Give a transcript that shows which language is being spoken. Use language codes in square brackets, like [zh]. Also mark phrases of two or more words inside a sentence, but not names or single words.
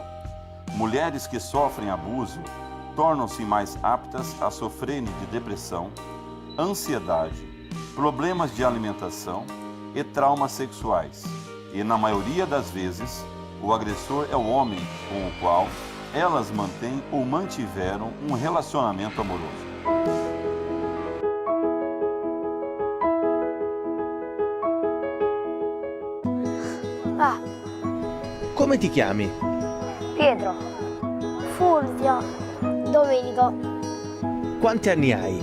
[pt] Mulheres que sofrem abuso tornam-se mais aptas a sofrerem de depressão, ansiedade, problemas de alimentação e traumas sexuais. E na maioria das vezes, o agressor é o homem com o qual elas mantêm ou mantiveram um relacionamento amoroso. Ah, [it] Come ti chiami? Pietro, Fulvio, Domenico, Quanti anni hai?